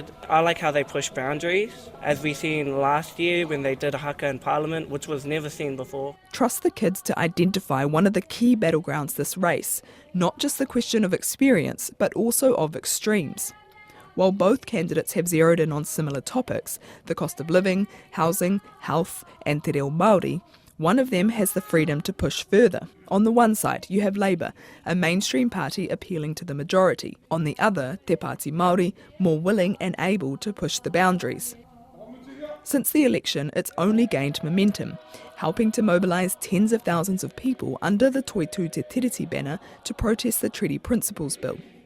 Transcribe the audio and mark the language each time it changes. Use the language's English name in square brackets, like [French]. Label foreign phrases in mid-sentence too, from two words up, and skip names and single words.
[English] I like how they push boundaries, as we seen last year when they did a haka in Parliament, which was never seen before. Trust the kids to identify one of the key battlegrounds this race, not just the question of experience, but also of extremes. While both candidates have zeroed in on similar topics, the cost of living, housing, health and [Māori] te reo Māori, [English] one of them has the freedom to push further. On the one side, you have Labour, a mainstream party appealing to the majority. On the other, Te Pāti Māori, more willing and able to push the boundaries. Since the election, it's only gained momentum, helping to mobilise tens of thousands of people under the Toitū Te Tiriti banner to protest the Treaty Principles Bill.